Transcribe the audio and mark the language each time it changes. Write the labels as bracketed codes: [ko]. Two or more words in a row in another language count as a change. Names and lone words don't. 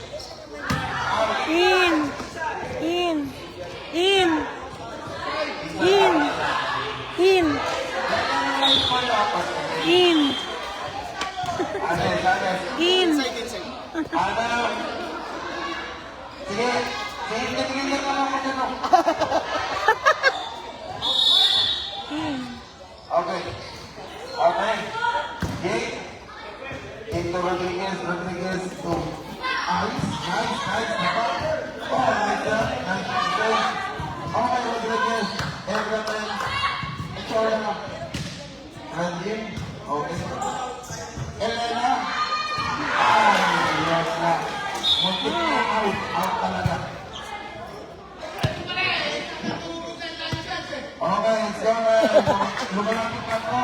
[tl] In. In. In. In. In. In. In. Ano? Sige. Sige ka lang ako dito. In. [en] Okay. Okay. Jake. Into Rodriguez to Ice. Nice. Oh my God. Nice. Okay, Rodriguez. Everyone. Echola. Ranjin. Okay. [tl] Elena. Yes na. Muntik na out. Out talaga. Okay, so, lumalapit na po.